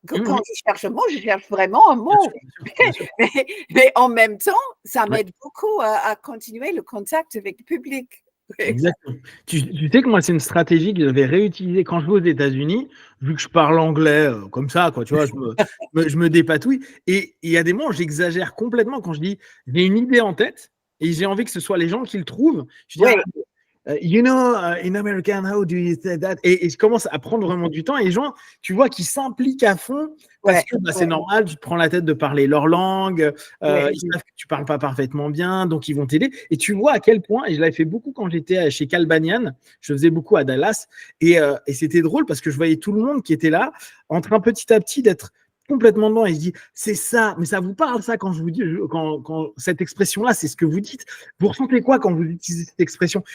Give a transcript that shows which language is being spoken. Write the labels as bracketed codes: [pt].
[fr] Quand je cherche un mot, je cherche vraiment un mot. Bien sûr. Mais en même temps, ça m'aide beaucoup à continuer le contact avec le public. Exactement. Tu sais que moi, c'est une stratégie que j'avais réutilisée quand je vais aux États-Unis, vu que je parle anglais comme ça, quoi, tu vois, je me dépatouille. Et il y a des moments où j'exagère complètement quand je dis j'ai une idée en tête et j'ai envie que ce soit les gens qui le trouvent. Je dis, [en] you know, in American, how do you say that? [fr] Et je commence à prendre vraiment du temps et les gens, tu vois, qui s'impliquent à fond parce que c'est normal, tu te prends la tête de parler leur langue, ils savent que tu parles pas parfaitement bien, donc ils vont t'aider. Et tu vois à quel point, et je l'avais fait beaucoup quand j'étais chez Calbanian, je faisais beaucoup à Dallas, et c'était drôle parce que je voyais tout le monde qui était là, en train petit à petit d'être complètement dedans et je dis c'est ça, mais ça vous parle ça quand je vous dis quand cette expression là c'est ce que vous dites, vous ressentez quoi quand vous utilisez cette expression?